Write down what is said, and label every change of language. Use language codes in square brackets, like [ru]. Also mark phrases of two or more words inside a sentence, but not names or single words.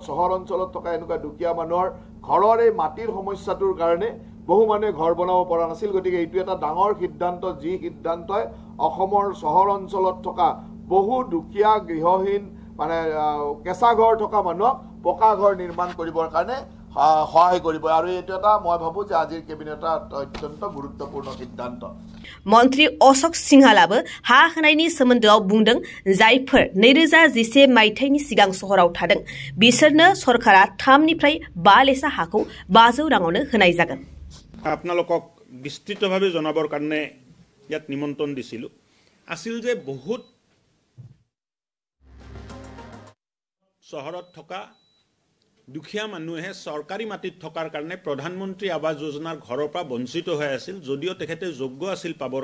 [as] চহৰ অঞ্চলত থকা এনেকুৱা দুখীয়া মানুহৰ ঘৰৰ এই মাটিৰ সমস্যাটোৰ কাৰণে বহু মানুহে ঘৰ বনাব পৰা নাছিল গতিকে এইটো এটা ডাঙৰ সিদ্ধান্ত যি সিদ্ধান্তই অসমৰ চহৰ অঞ্চলত থকা বহু দুখীয়া গৃহহীন মানে কেঁচা ঘৰ থকা মানুহক পকা ঘৰ নিৰ্মাণ কৰিবৰ কাৰণে সহায় কৰিব আৰু এটো এটা মই ভাবো যে আজিৰ কেবিনেটৰ অত্যন্ত গুৰুত্বপূৰ্ণ সিদ্ধান্ত [brx] मन्त्री अशोक सिंहालाबो हा होनायनि सोमोन्दोआव बुंदों जायफोर 2011 मायथाइनि सिगां सहराव थादों बिसोरनो सरकारा 3 निफ्राय 5 लेसा हाखौ 500 राङावनो होनाय जागोन [as] আপোনালোকক বিস্তৃতভাৱে জনাবৰ কাৰণে ইয়াত নিমন্ত্ৰণ দিছিলো আছিল যে বহুত চহৰত থকা দুখীয়া মানুহে সৰকাৰি মাটিত থকাৰ কাৰণে প্ৰধানমন্ত্ৰী আৱাস যোজনাৰ ঘৰৰ পৰা বঞ্চিত হৈ আছিল যদিও তেখেতে যোগ্য আছিল পাবৰ